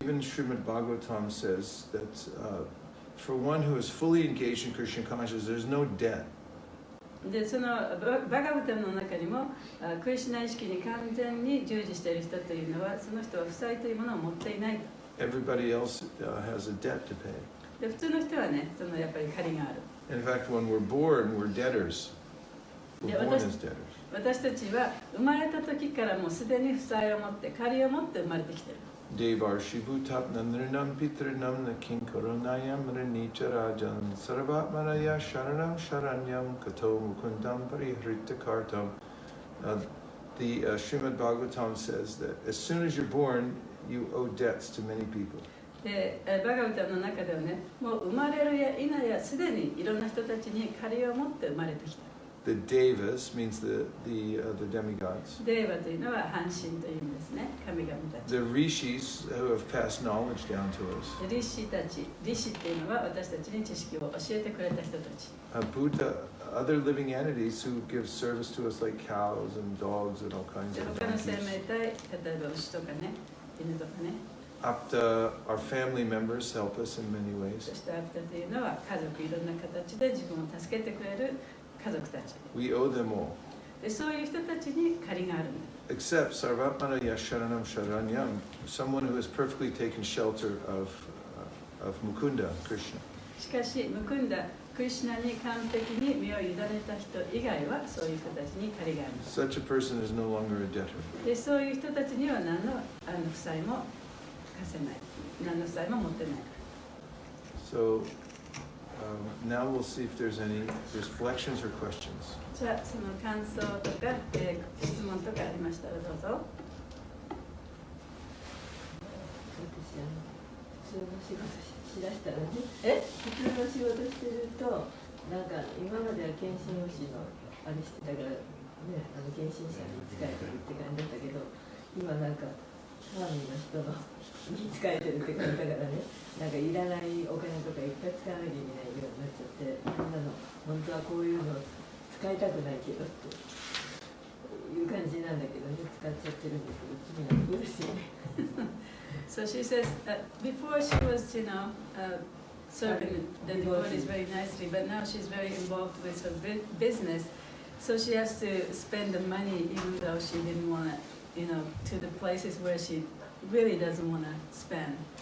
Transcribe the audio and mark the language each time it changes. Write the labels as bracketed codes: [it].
[en] Even Srimad Bhagavatam says that for one who is fully engaged in Krishna consciousness, there's no debt. [ja] で、そのバガバタムの中にもクリシュナ意識に完全に従事している人というのはその人は負債というものを持っていないと。 [en] Everybody else has a debt to pay. [ja] で、普通の人はね、そのやっぱり借りがある。 [en] In fact, when we're born, we're debtors. We're born as debtors. [ja] 私たちは生まれた時からもうすでに負債を持って借りを持って生まれてきている。 [sa] Devarshi bhutapnandranam pitranam nakinkaronayam ranicharajan sarvatmanaya sharanam sharanyam kato mukundam parihrittakartam. [en] The Srimad Bhagavatam says that as soon as you're born, you owe debts to many people. [ja] で、バガバタムの中ではね、もう生まれるや否やすでにいろんな人たちに借りを持って生まれてきた。 [en] The Devas means the demigods. [ja] デーバというのは半身という意味ですね。神々たち。 [en] The rishis who have passed knowledge down to us. [ja] リシたち、リシっていうのは私たちに知識を教えてくれた人たち。 [en] Buddha, other living entities who give service to us like cows and dogs and all kinds [ja] で、 [en] of [ja] 他の生 [en] donkeys. [ja] 命体、例えば牛とかね、犬とかね。 [en] Apta, our family members help us in many [ja] そ [en] ways. [ja] してアッタというのは家族いろんな形で自分を助けてくれる家族たち。 [en] We owe them all. [ja] で、そういう人たちに借りがあるんだ。 [en] Except [sa] Sarvatmana Yasharanam Sharanyam, [en] someone who has perfectly taken shelter of Mukunda, Krishna. [ja] しかし、むくんだクリシュナに完璧に身を委ねた人以外はそういう人たちに借りがあります。 [en] Such a person is no longer a debtor. [ja] で、そういう人たちには何の負債も貸せない。何の負債も持ってない。 [en] So now we'll see if there's any reflections or questions. [ja] じゃあ、その感想とか、質問とかありましたらどうぞ。普通の仕事しだしたらね、普通の仕事してると、なんか今までは検診用紙のあれしてたから、ね、検診者に仕えてるって感じだったけど、今なんかファーミーの人のに仕えてるって感じだからね、なんかいらないお金とかいっぱい使わなきゃいけないようになっちゃって、みんなの本当はこういうの使いたくないけどっていう感じなんだけどね、使っちゃってるんだけど、次の苦しいね。 [en] So she says before she was, serving the devotees very nicely, but now she's very involved with her business. So she has to spend the money even though she didn't want to, to the places where she really doesn't want to spend.